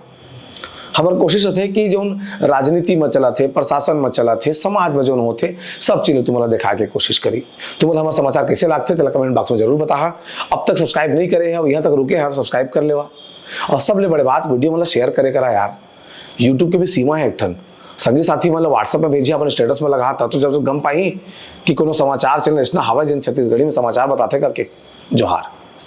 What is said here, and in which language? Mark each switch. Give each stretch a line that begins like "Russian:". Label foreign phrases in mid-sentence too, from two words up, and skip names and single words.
Chhattisgarhi: हमार कोशिश होते कि जो राजनीति में चला थे, प्रशासन में चला थे, समाज में जो होते सब चीजें तुम्हारा दिखा के कोशिश करी। तुम्हारा हमारे समाचार कैसे लागते तेला
English: comment box
Chhattisgarhi: में जरूर बता। अब तक सब्सक्राइब नहीं करे हैं, यहाँ तक रुके हैं, सब्सक्राइब कर लेवा। और सबले बड़े बात, वीडियो मतलब शेयर करे करा यार। यूट्यूब के भी सीमा है एक ठन, संगी साथी मतलब व्हाट्सएप में भेजिए, अपने स्टेटस में लगा तो जब गम पाई कि कोनो समाचार चैनल इतना हवा जन छत्तीसगढ़ी में समाचार बताते करके। जोहार।